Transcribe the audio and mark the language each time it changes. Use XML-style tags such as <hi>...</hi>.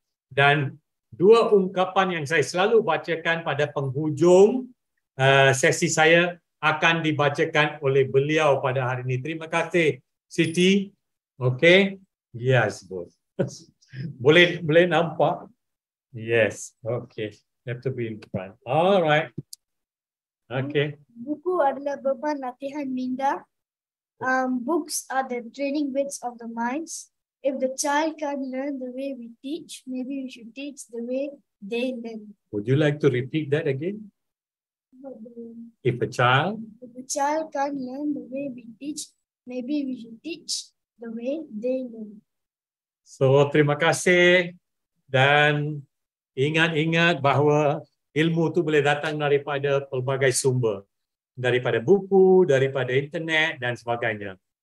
<ms>Dan dua ungkapan yang saya selalu bacakan pada penghujung sesi saya akan dibacakan oleh beliau pada hari ini. Terima kasih, Siti.</ms> <en>Okay? Yes,</en> <ms>bos. boleh nampak?</ms> <en>Yes. Okay. Have to be in front. All right. Okay.</en> <ms>Buku adalah beban latihan minda.</ms> <en>Books are the training weights of the minds. If the child can learn the way we teach, maybe we should teach the way they learn. Would you like to repeat that again? If a child can learn the way we teach, maybe we should teach the way they learn.</en> <ms>So, terima kasih dan ingat-ingat bahawa ilmu itu boleh datang daripada pelbagai sumber. Daripada buku, daripada internet dan sebagainya.</ms>